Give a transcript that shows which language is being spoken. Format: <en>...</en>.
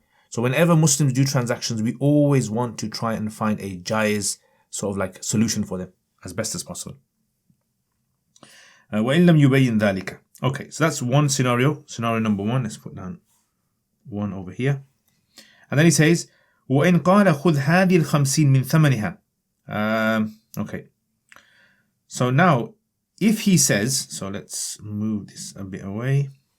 <en>So whenever Muslims do transactions, we always want to try and find a jaiz sort of like solution for them as best as possible.</en> <ar>وَإِن لَمْ يُبَيِّن ذَلِكَ.</ar> <en>Okay, so that's one scenario. Scenario number one. Let's put down one over here. And then he says,</en> <ar>وَإِن قَالَ خُذْ هَذِي الْخَمْسِينَ مِنْ ثَمَنِهَا.</ar> <en>Okay. So now, if he says, so let's move this a bit away.</en>